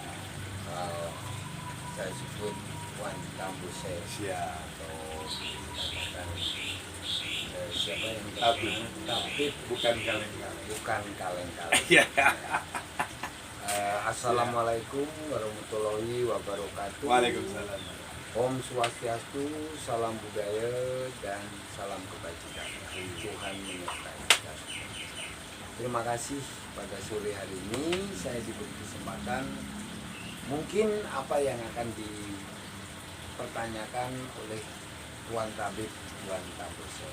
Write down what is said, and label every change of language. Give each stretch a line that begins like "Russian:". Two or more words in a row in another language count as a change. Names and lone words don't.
Indonesian: Kalau saya sebut Wan Tambuse atau dikatakan siapa yang Tabib, bukan kaleng-kaleng. bukan kaleng-kaleng. Ya.
Arabic: السلام عليكم ورحمة الله وبركاته. Waalaikumsalam.
Sanskrit: Om Swastiastu,
Indonesian: salam budaya dan salam kebajikan. Tuhan menyertai kita. Terima kasih pada sore hari ini saya diberi kesempatan. Mungkin apa yang akan dipertanyakan oleh Tuan Tabib Tuan Tambuse.